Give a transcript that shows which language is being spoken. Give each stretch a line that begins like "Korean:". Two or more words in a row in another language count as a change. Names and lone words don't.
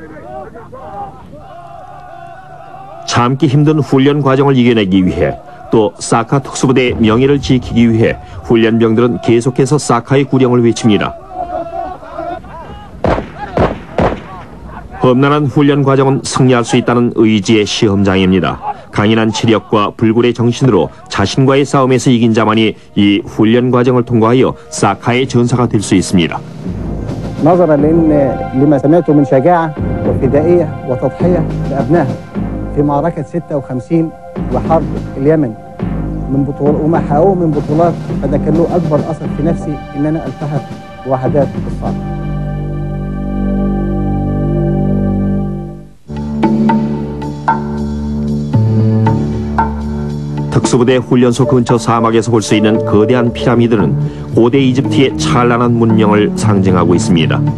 Korean: 참기 힘든 훈련 과정을 이겨내기 위해 또 사카 특수부대의 명예를 지키기 위해 훈련병들은 계속해서 사카의 구령을 외칩니다. 험난한 훈련 과정은 승리할 수 있다는 의지의 시험장입니다. 강인한 체력과 불굴의 정신으로 자신과의 싸움에서 이긴 자만이 이 훈련 과정을 통과하여 사카의 전사가 될 수 있습니다.
Arabic: نظرا لما سمعته من شجاعة وفدائية وتضحية لأبنائها في معركة 56 وحرب اليمن من بطولات وما حققوه من بطولات، فده كان له أكبر أثر في نفسي إن أنا ألتحق بوحدات الصعقة.
Korean: 특수부대 훈련소 근처 사막에서 볼 수 있는 거대한 피라미드는 고대 이집트의 찬란한 문명을 상징하고 있습니다.